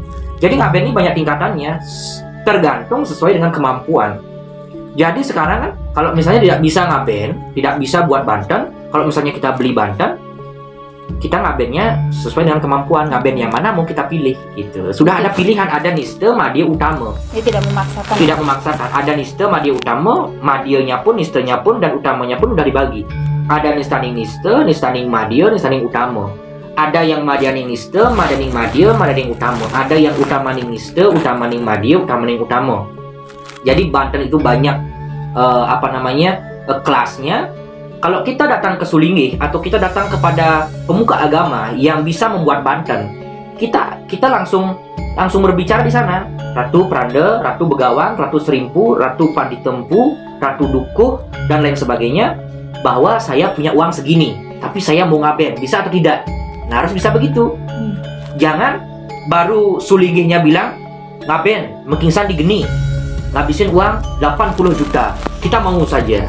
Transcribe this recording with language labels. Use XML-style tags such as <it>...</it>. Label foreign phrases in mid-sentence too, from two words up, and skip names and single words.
<id>Jadi ngaben ini banyak tingkatannya, tergantung sesuai dengan kemampuan. Jadi sekarang kan kalau misalnya tidak bisa ngaben, tidak bisa buat Banten, kalau misalnya kita beli Banten, kita ngabennya sesuai dengan kemampuan. Ngaben yang mana mau kita pilih gitu. Sudah ada pilihan, ada niste, madya, utama. Ini tidak memaksakan. Tidak memaksakan. Ada niste, madya, utama, madyanya pun, nistenya pun, dan utamanya pun udah dibagi. Ada nistaning niste, nistaning madya, nistaning utama. Ada yang madyaning niste, madyaning madya, madyaning utama. Ada yang utamaning niste, utamaning madya, utamaning utama. Jadi Banten itu banyak kelasnya. Kalau kita datang ke Sulingih atau kita datang kepada pemuka agama yang bisa membuat Banten, kita langsung berbicara di sana. Ratu Pranda, Ratu Begawang, Ratu Serimpu, Ratu Panditempu, Ratu Dukuh, dan lain sebagainya, bahwa saya punya uang segini, tapi saya mau ngaben, bisa atau tidak? Nah, harus bisa begitu. Jangan baru Sulingihnya bilang ngaben,</id> <ban>mekingsan di geni,</ban> <id>ngabisin uang 80 juta, kita mau saja.</id>